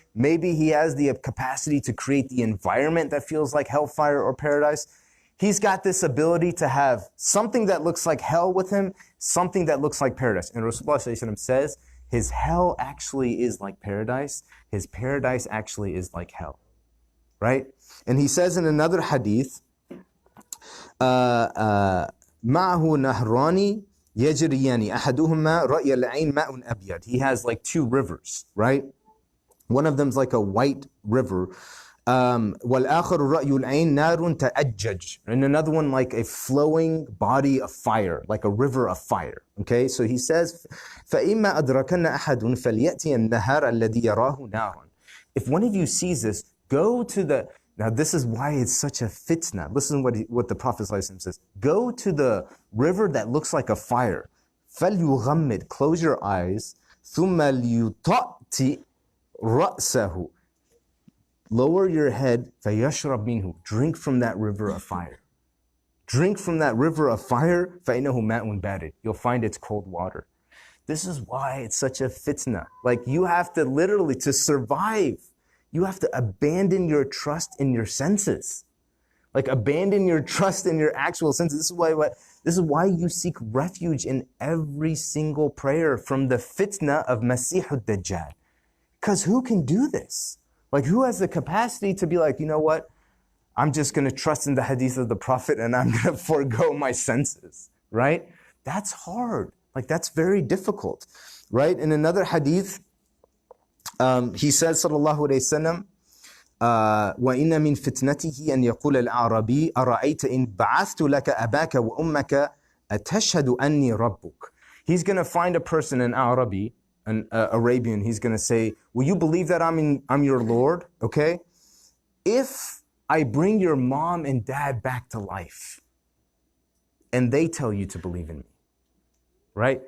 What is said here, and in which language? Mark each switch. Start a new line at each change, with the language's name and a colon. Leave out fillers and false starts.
English: Maybe he has the capacity to create the environment that feels like hellfire or paradise. He's got this ability to have something that looks like hell with him, something that looks like paradise. And Rasulullah ﷺ says, his hell actually is like paradise. His paradise actually is like hell, right?
Arabic: And he says in another hadith, مَعْهُ نَهْرَانِ يَجْرِيَانِ أَحَدُهُمَا رَأْيَ الْعَيْنِ مَاءٌ أَبْيَضٌ.
English: He has like two rivers, right? One of them's like a white river.
Arabic: وَالْآخَرُ رَأْيُ الْعَيْنِ نَارٌ تَأَجَّجٌ.
English: And another one like a flowing body of fire, like a river of fire. Okay, so he says,
Arabic: فَإِمَّا أَدْرَكَنَّ أَحَدٌ فَلْيَأْتِيَ النَّهَارَ الَّذِي يَرَاهُ نَارٌ.
English: If one of you sees this, go to the... Now this is why it's such a fitna. Listen what the Prophet ﷺ says. Go to the river that looks like a fire.
Arabic: فَلْيُغَمِّدْ.
English: Close your eyes.
Arabic: ثُمَّ لْيُطَأْتِ رَأْسَهُ.
English: Lower your head,
Arabic: فَيَشْرَبْ مِنْهُ.
English: Drink from that river of fire. Drink from that river of fire,
Arabic: فَإِنَّهُ مَاءٌ بَارِدٌ.
English: You'll find it's cold water. This is why it's such a fitna. Like you have to literally, to survive, you have to abandon your trust in your senses. Like abandon your trust in your actual senses. This is why you seek refuge in every single prayer from the fitna of Masih al-Dajjal. Because who can do this? Like who has the capacity to be like, you know what? I'm just going to trust in the hadith of the Prophet and I'm going to forego my senses, right? That's hard. Like that's very difficult, right? In another hadith, he says, sallallahu alayhi wasallam,
Arabic: وَإِنَّ مِن فِتْنَتِهِ أَنْ يَقُولَ الْأَعْرَابِيُّ أَرَأَيْتَ إِنْ بَعَثْتُ لَكَ أَبَاكَ وَأُمَّكَ أَتَشْهَدُ أَنِّي رَبُّكَ.
English: He's going to find a person, an Arabi, an Arabian, he's going to say, will you believe that I'm your Lord? Okay? If I bring your mom and dad back to life and they tell you to believe in me, right?